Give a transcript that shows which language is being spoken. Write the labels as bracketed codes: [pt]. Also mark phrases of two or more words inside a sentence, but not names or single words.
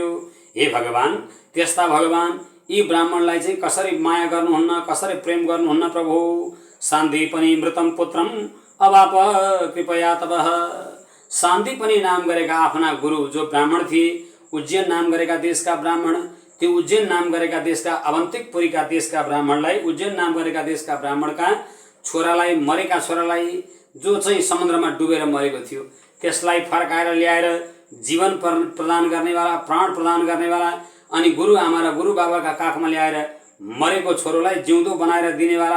[ne] हे भगवान, त्यस्ता भगवान यी ब्राह्मणलाई चाहिँ कसरी माया गर्नुहुन्न, कसरी प्रेम गर्नुहुन्न प्रभु। [sa] सान्दीपनी मृतम पुत्रम अवाप कृपया तबः। [ne] सान्दीपनी नाम गरेका आफ्ना गुरु जो ब्राह्मण थिए, उज्जैन नाम गरेका देशका ब्राह्मण, त्यो उज्जैन नाम गरेका देशका अवन्तिकपुरीका देशका ब्राह्मणलाई, उज्जैन नाम गरेका देशका ब्राह्मणका छोरालाई, मरेका छोरालाई जो चाहिँ समुद्रमा डुबेर मरेको थियो, त्यसलाई फर्काएर ल्याएर जीवन प्रदान गर्नेवाला, प्राण प्रदान गर्नेवाला, अनि गुरु आमा र गुरु बाबाका काखमा ल्याएर मरेको छोरोलाई जिउँदो बनाएर दिनेवाला।